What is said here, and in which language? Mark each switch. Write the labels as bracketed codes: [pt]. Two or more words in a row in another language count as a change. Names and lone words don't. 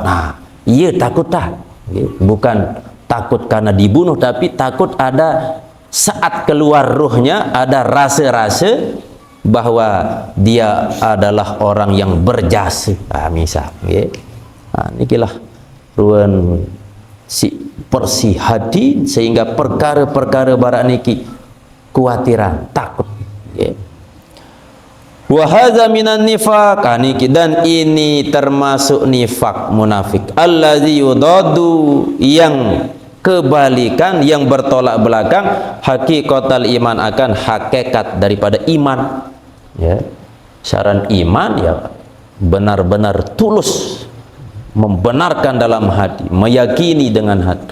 [id] Nah, iya takut tak, bukan takut karena dibunuh, tapi takut ada saat keluar ruhnya ada rasa-rasa bahwa dia adalah orang yang berjasa. Misal, [sas] nikilah ruan si persi [id] hati, sehingga perkara-perkara [sas] barak niki kuatiran, [id] takut, ya. [ar] Wa hadza minan nifaq, niki, [id] dan ini termasuk nifak munafik, [ar] allazi yudadu, [id] yang kebalikan, yang bertolak belakang [ar] hakikatul iman, [id] akan hakikat daripada iman. Ya, syarat iman ya benar-benar tulus, membenarkan dalam hati, meyakini dengan hati.